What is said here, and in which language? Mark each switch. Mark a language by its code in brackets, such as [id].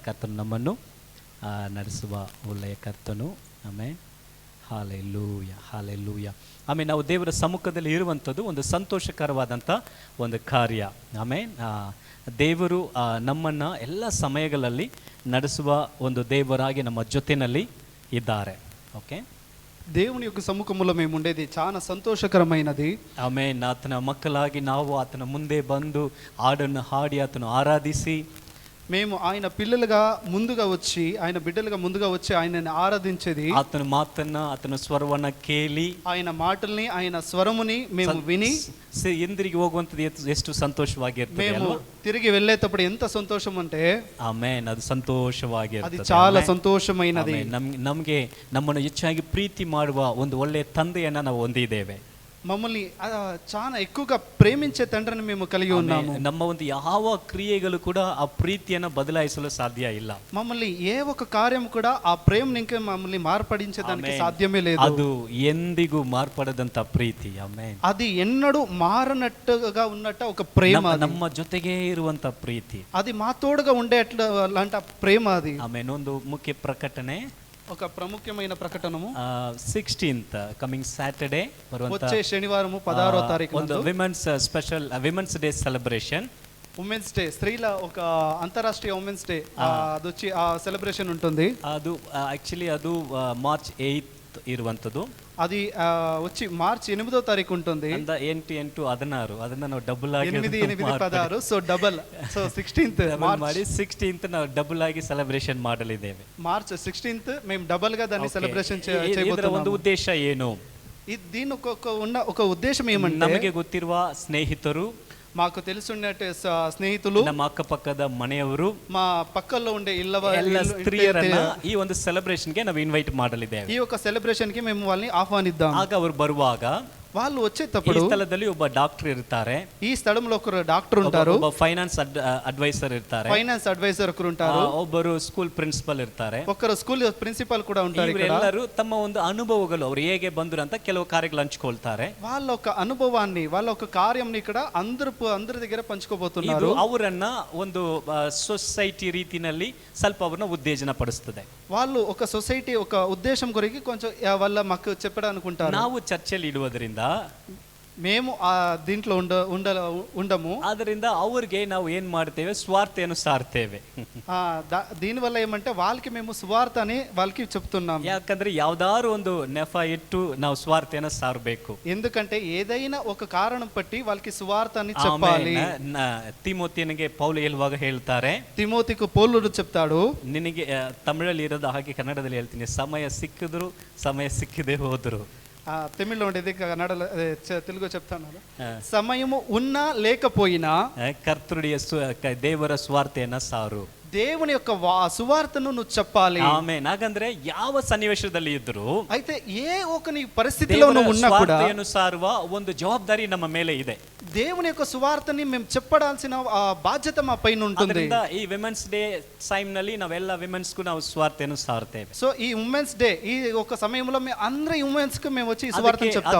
[kn] ಕರ್ತನು ನಮ್ಮನ್ನು ನಡೆಸುವ ಒಳ್ಳೆಯ ಕರ್ತನು. ಆಮೇನ್. Hallelujah, hallelujah. ಆಮೇಲೆ ನಾವು ದೇವರ ಸಮ್ಮುಖದಲ್ಲಿ ಇರುವಂಥದ್ದು ಒಂದು ಸಂತೋಷಕರವಾದಂಥ ಒಂದು ಕಾರ್ಯ. ಆಮೇನ್. ದೇವರು ನಮ್ಮನ್ನು ಎಲ್ಲ ಸಮಯಗಳಲ್ಲಿ ನಡೆಸುವ ಒಂದು ದೇವರಾಗಿ ನಮ್ಮ ಜೊತೆಯಲ್ಲಿ ಇದ್ದಾರೆ. [en] Okay. [te] దేవుని యొక్క సముఖములో మేము ఉండేది చాలా సంతోషకరమైనది. [kn] ಆಮೇನ್. ಆತನ ಮಕ್ಕಳಾಗಿ ನಾವು ಆತನ ಮುಂದೆ ಬಂದು ಹಾಡನ್ನು ಹಾಡಿ ಆತನು ಆರಾಧಿಸಿ, [te] మేము ఆయన పిల్లలుగా ముందుగా వచ్చి, ఆయన బిడ్డలుగా ముందుగా వచ్చి ఆయనని ఆరాధించేది, [kn] ಆತನ ಮಾತನ್ನ ಆತನ ಸ್ವರವನ್ನ ಕೇಳಿ [te] ఆయన మాటల్ని ఆయన స్వరముని మేము విని [kn] ಹಿಂದಿರುಗಿ ಹೋಗುವಂಥದ್ದು ಎಷ್ಟು ಸಂತೋಷವಾಗಿರ್ತದೆ. [te] మేము తిరిగి వెళ్ళేటప్పుడు ఎంత సంతోషం అంటే [kn] ಆಮೇನ್. ಅದು ಸಂತೋಷವಾಗಿರ್ತದೆ. [te] అది చాలా సంతోషమైనది. [kn] ನಮಗೆ ನಮ್ಮನ್ನು ಹೆಚ್ಚಾಗಿ ಪ್ರೀತಿ ಮಾಡುವ ಒಂದು ಒಳ್ಳೆಯ ತಂದೆಯನ್ನ ನಾವು ಹೊಂದಿದ್ದೇವೆ. [te] మమ్మల్ని చాలా ఎక్కువగా ప్రేమించే తండ్రిని మేము కలిగి ఉన్నాము. [kn] ನಮ್ಮ ಒಂದು ಯಾವ ಕ್ರಿಯೆಗಳು ಕೂಡ ಆ ಪ್ರೀತಿಯನ್ನು ಬದಲಾಯಿಸಲು ಸಾಧ್ಯ ಇಲ್ಲ. [te] మమ్మల్ని ఏ ఒక కార్యం కూడా ఆ ప్రేమని ఇంకా మమ్మల్ని మార్పడించేదానికి సాధ్యమే లేదు. [kn] ಅದು ಎಂದಿಗೂ ಮಾರ್ಪಡದಂತ ಪ್ರೀತಿ. ಆಮೇನ್. [te] అది ఎన్నడూ మారనట్టుగా ఉన్నట్టు ఒక ప్రేమ, [kn] ನಮ್ಮ ಜೊತೆಗೆ ಇರುವಂತ ಪ್ರೀತಿ, [te] అది మా తోడుగా ఉండేట్లాంటి ప్రేమ అది. [kn] ಆಮೇನ್. ಒಂದು ಮುಖ್ಯ ಪ್ರಕಟಣೆ, [te] ఒక ప్రముఖమైన ప్రకటనము [en] 16th coming Saturday [te] వచ్చే శనివారము 16వ తారీఖు [en] ಒಂದು women's special women's [te] day celebration. Women's day, స్త్రీల ఒక అంతర్రాష్ట్రీయ ఉమెన్స్ డే అది వచ్చి ఆ సెలబ్రేషన్ ఉంటుంది. [kn] ಅದು యాక్చువల్లీ ಅದು మార్చ్ 8 ಇರುವಂಥದ್ದು. [te] అది వచ్చి మార్చి 8వ తారీఖు ఉంటుంది. [kn] 8-8-16 ಅದನ್ನ ನಾವು ಡಬಲ್ ಆಗಿ [en] 8-8-16 so double, so 16th [kn] ಮಾಡಿ 16th ನಾವು ಡಬಲ್ ಆಗಿ ಸೆಲೆಬ್ರೇಷನ್ ಮಾಡಲಿದ್ದೇವೆ. [te] మార్చ్ 16th మేము డబల్ గా దాన్ని సెలబ్రేషన్ చేయబోతున్నాము. [kn] ಒಂದು ಉದ್ದೇಶ ಏನು? [te] దీని ఒక ఉద్దేశం ఏమంటే, [kn] ನಮಗೆ ಗೊತ್ತಿರುವ ಸ್ನೇಹಿತರು, [te] మాకు తెలుసున్నట్టు స్నేహితులు, [kn] ನಮ್ಮ ಅಕ್ಕಪಕ್ಕದ ಮನೆಯವರು, [te] మా పక్కల్లో ఉండే [kn] ಎಲ್ಲ ಸ್ತ್ರೀಯರನ್ನ ಈ ಒಂದು ಸೆಲೆಬ್ರೇಷನ್ಗೆ ನಾವು ಇನ್ವೈಟ್ ಮಾಡಲಿದ್ದೇವೆ. [te] ఈ యొక్క సెలబ్రేషన్ కి మేము వాళ్ళని ఆహ్వానిద్దాం. [kn] ಆಗ ಅವರು ಬರುವಾಗ [te] వాళ్ళు వచ్చేటప్పుడు [kn] ಈ ಸ್ಥಳದಲ್ಲಿ ಒಬ್ಬ ಡಾಕ್ಟರ್ ಇರ್ತಾರೆ, [te] ఈ స్థలంలో ఒకరు డాక్టర్ ఉంటారు, [kn] ಒಬ್ಬ ಫೈನಾನ್ಸ್ ಅಡ್ವೈಸರ್ ಇರ್ತಾರೆ, [te] ఫైనాన్స్ అడ్వైజర్ ఒకరు ఉంటారు, [kn] ಒಬ್ಬರು ಸ್ಕೂಲ್ ಪ್ರಿನ್ಸಿಪಲ್ ಇರ್ತಾರೆ, [te] ఒకరు స్కూల్ ప్రిన్సిపాల్ కూడా ఉంటారు. [kn] ಇವರೆಲ್ಲರೂ ತಮ್ಮ ಒಂದು ಅನುಭವಗಳು ಅವರು ಹೇಗೆ ಬಂದ್ರು ಅಂತ ಕೆಲವು ಕಾರ್ಯಗಳು ಹಂಚ್ಕೊಳ್ತಾರೆ. [te] వాళ్ళ ఒక అనుభవాన్ని, వాళ్ళ ఒక కార్యంని ఇక్కడ అందరి దగ్గర పంచుకోబోతున్నారు. [kn] ಅವರನ್ನ ಒಂದು ಸೊಸೈಟಿ ರೀತಿನಲ್ಲಿ ಸ್ವಲ್ಪ ಅವ್ರನ್ನ ಉತ್ತೇಜನ ಪಡಿಸ್ತದೆ. [te] వాళ్ళు ఒక సొసైటీ ఒక ఉద్దేశం కొరికి కొంచెం వాళ్ళ మాకు చెప్పడానుకుంటారు. [kn] ನಾವು ಚರ್ಚೆಯಲ್ಲಿ ಇಡುವುದರಿಂದ [te] మేము దీంట్లో ఉండము. [kn] ಅದರಿಂದ ಅವ್ರಿಗೆ ನಾವು ಏನ್ ಮಾಡ್ತೇವೆ, ಸ್ವಾರ್ಥೆಯನ್ನು ಸಾರ್ತೇವೆ. [te] దీని వల్ల ఏమంటే వాళ్ళకి మేము సువార్తని వాళ్ళకి చెప్తున్నాం. [kn] ಯಾಕಂದ್ರೆ ಯಾವ್ದಾರು ಒಂದು ನೆಪ ಇಟ್ಟು ನಾವು ಸ್ವಾರ್ಥೆಯನ್ನು ಸಾರಬೇಕು. [te] ఎందుకంటే ఏదైనా ఒక కారణం పట్టి వాళ్ళకి సువార్తని చెప్పాలి. [kn] ತಿಮೋತಿಯನಿಗೆ ಪೌಲು ಹೇಳುವಾಗ ಹೇಳ್ತಾರೆ, [te] ತಿಮೋತಿಗೂ ಪೌಲುಡು చెప్తాడు, [kn] ನಿನಗೆ ತಮಿಳಲ್ಲಿ ಇರೋದು ಹಾಗೆ ಕನ್ನಡದಲ್ಲಿ ಹೇಳ್ತೀನಿ, ಸಮಯ ಸಿಕ್ಕಿದ್ರು ಸಮಯ ಸಿಕ್ಕಿದೆ ಹೋದ್ರು. [te] తమిళ్లో ఉండేది, కన్నడలో తెలుగు చెప్తాను. సమయము ఉన్నా లేకపోయినా [kn] ಕರ್ತೃಡಿಯ ದೇವರ ಸ್ವಾರ್ಥೆಯನ್ನ ಸಾರು. [te] దేవుని యొక్క సువార్తను నువ్వు చెప్పాలి. [kn] ಆಮೆನ್. ಹಾಗಂದ್ರೆ ಯಾವ ಸನ್ನಿವೇಶದಲ್ಲಿ ಇದ್ರು [te] అయితే ఏ ఒక నీ పరిస్థితిలో నువ్వు ఉన్నా కూడా [kn] ಸ್ವಾರ್ಥೆಯನ್ನು ಸಾರುವ ಒಂದು ಜವಾಬ್ದಾರಿ ನಮ್ಮ ಮೇಲೆ ಇದೆ. [te] దేవుని యొక్క సువార్తని మేము చెప్పడాల్సిన బాధ్యత మా పైన ఉంటుంది. [kn] ಅದರಿಂದ ಈ ವಿಮೆನ್ಸ್ ಡೇ ಟೈಮ್ ನಲ್ಲಿ ನಾವೆಲ್ಲ ವಿಮೆನ್ಸ್ ಗೂ ನಾವು ಸ್ವಾರ್ಥೆಯನ್ನು ಸಾರ್ತೇವೆ. [te] సో ఈ ఉమెన్స్ డే ఈ ఒక సమయంలో మేము అందరి ఉమెన్స్ కు మేము వచ్చి ఈ సువార్తను చెప్తాము.